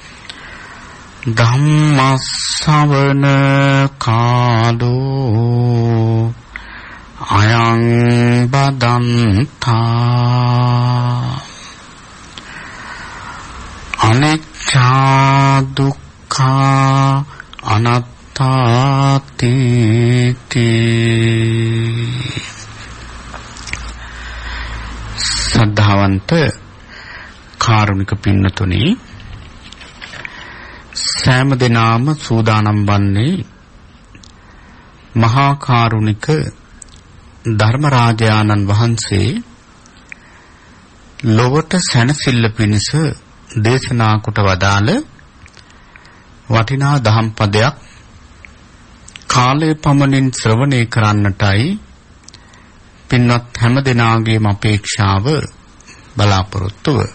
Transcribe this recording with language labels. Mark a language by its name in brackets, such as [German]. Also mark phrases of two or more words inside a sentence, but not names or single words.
[Pali] धम्मश्रवण कालो अयं बदन्ता अनिच्चा दुःखा अनात्ताति [Sinhala] श्रद्धावंत කාරුණික පින්නතුනි සෑම දිනම සූදානම් වන්නේ මහා කාරුණික ධර්මරාජානන් වහන්සේ ලොවට සැනසෙල්ල පිණිස දේශනා කොට වදාළ වටිනා දහම් පදයක් කාලයේ පමණින් ශ්‍රවණය කරන්නටයි පින්වත් හැම දිනාගේම අපේක්ෂාව බලාපොරොත්තුව.